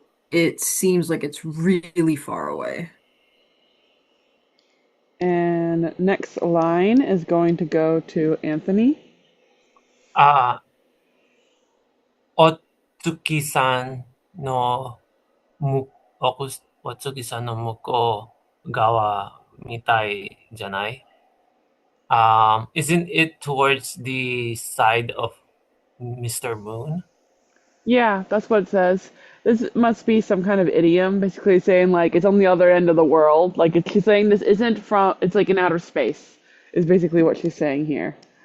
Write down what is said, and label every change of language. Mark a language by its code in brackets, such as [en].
[en] It seems like it's really far away. And next line is going to go to Anthony. [ja] お月さんのむ、お月さんの向こう側みたいじゃない? [en] Isn't it towards the side of Mr. Moon? Yeah, that's what it says. This must be some kind of idiom, basically saying like it's on the other end of the world. Like she's saying this isn't from, it's like in outer space, is basically what she's saying here.